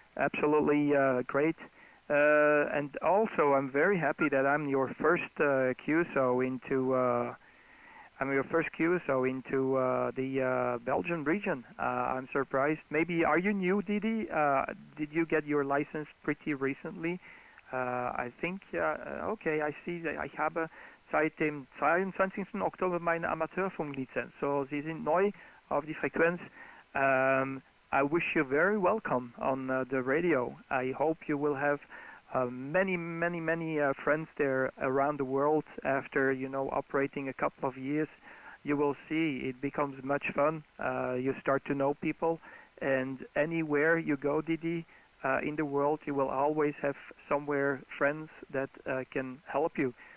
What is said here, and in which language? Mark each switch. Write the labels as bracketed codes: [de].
[en] Absolutely great. And also, I'm very happy that I'm your first QSO into the Belgian region. I'm surprised. Maybe are you new, Didi? Did you get your license pretty recently? I think, okay, I see, [de] ich habe seit dem 22. Oktober meine Amateurfunklizenz. So, Sie sind neu auf die Frequenz. [en] I wish you very welcome on the radio. I hope you will have many friends there around the world after, operating a couple of years. You will see it becomes much fun. You start to know people, and anywhere you go, Didi, in the world, you will always have somewhere friends that can help you.